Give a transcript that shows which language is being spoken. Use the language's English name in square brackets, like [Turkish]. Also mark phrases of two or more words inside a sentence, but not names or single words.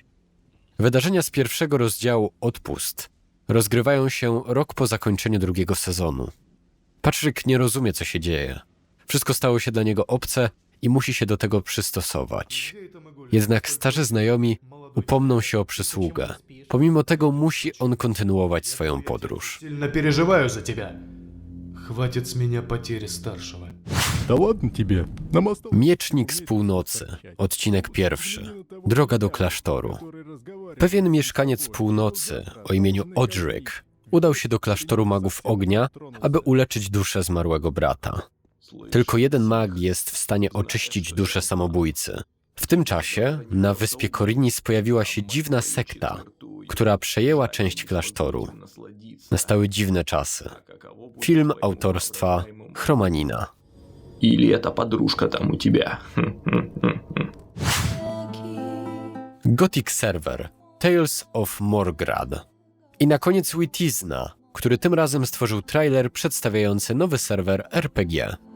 [Polish] Wydarzenia z pierwszego rozdziału Odpust rozgrywają się rok po zakończeniu drugiego sezonu. Patrick nie rozumie, co się dzieje. Wszystko stało się dla niego obce i musi się do tego przystosować. Jednak starzy znajomi upomną się o przysługę. Pomimo tego musi on kontynuować swoją podróż. [Russian] Сильно переживаю за тебя. Хватит с меня потери старшего. [Polish] Miecznik z północy, odcinek 1. Droga do klasztoru. Pewien mieszkaniec północy o imieniu Odric udał się do klasztoru magów ognia, aby uleczyć duszę zmarłego brata. Tylko jeden mag jest w stanie oczyścić duszę samobójcy. W tym czasie na wyspie Korinis pojawiła się dziwna sekta, która przejęła część klasztoru. Nastały dziwne czasy. Film autorstwa Chromanina. [Russian] Или эта подружка там у тебя. [Polish] Gothic Server, Tales of Morgrad. I na koniec Witizna, który tym razem stworzył trailer przedstawiający nowy serwer RPG.